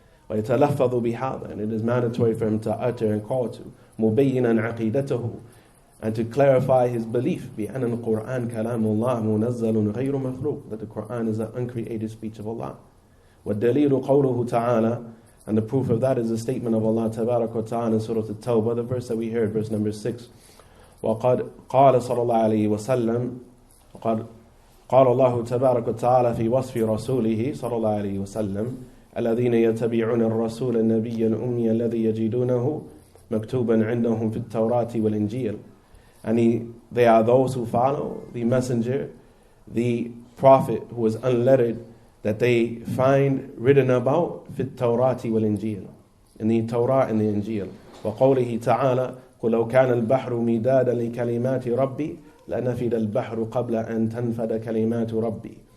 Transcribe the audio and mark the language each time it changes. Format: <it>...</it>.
<ar>وَيَتَلَفَّظُ بِهَذَا,</ar> <en>and it is mandatory for him to utter and call to</en> <ar>مُبَيِّنًا عَقِيدَتَهُ,</ar> <en>and to clarify his belief</en> <ar>بِأَنَّ الْقُرْآنَ كَلَامُ اللَّهِ مُنَزَّلٌ غَيْرُ مَخْلُوقٍ,</ar> <en>that the Qur'an is the uncreated speech of Allah.</en> <ar>وَالدَّلِيلُ قَوْلُهُ تَعَالَى,</ar> <en>and the proof of that is the statement of Allah tabarak wa ta'ala in Surah At-Tawbah, the verse that we heard, verse number 6.</en> <ar>وقد قال صلى الله عليه وسلم وقد قال الله تبارك وتعالى في وصف رسوله صلى الله عليه وسلم الذين يتبعون الرسول النبي الأمي الذي يجدونه مكتوبا عندهم في التوراة والإنجيل.</ar> <en>And they are those who follow the messenger, the prophet who is unlettered, that they find written about</en> <ar>في التوراة والإنجيل,</ar> <en>in the Torah and the Injil.</en> <ar>وقوله تعالى قُلْ لَوْ كَانَ الْبَحْرُ مِدَادًا لِكَلِمَاتِ رَبِّي لَنَفِدَ الْبَحْرُ قَبْلَ أَن تَنْفَدَ كَلِمَاتُ رَبِّي.</ar>